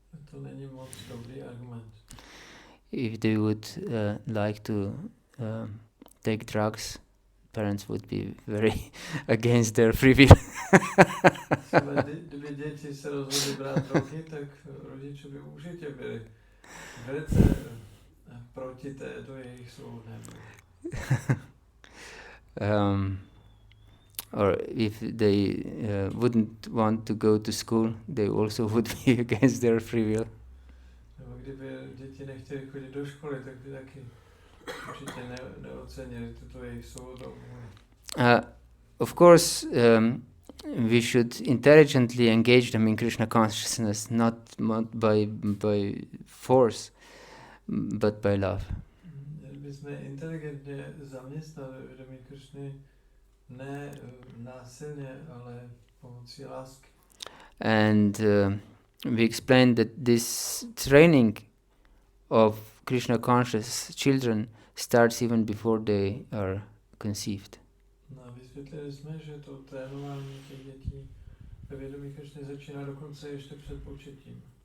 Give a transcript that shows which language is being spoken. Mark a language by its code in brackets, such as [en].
[cs] To není moc dobrý argument. [en] If they would like to take drugs, parents would be very against their free will. [cs] Kdyby děti se rozhodli brát drogy, tak rodiče by určitě byli velice proti této jejich svobodné vůli. [en] Or if they wouldn't want to go to school, they also would be against their free will. [cs] Nebo kdyby děti nechtěli chodit do školy, tak by taky určitě neocenili tuto jejich svobodnou vůli. [en] Of course, we should intelligently engage them in Krishna consciousness, not by force, but by love. [cs] My jsme inteligentně zaměstnali vědomí Krishny, ne násilně, ale pomocí lásky. [en] And we explained that this training of Krishna conscious children starts even before they are conceived. [cs] No, vysvětlili jsme, že to trénování těch dětí ve vědomí Krishny začíná dokonce ještě před početím.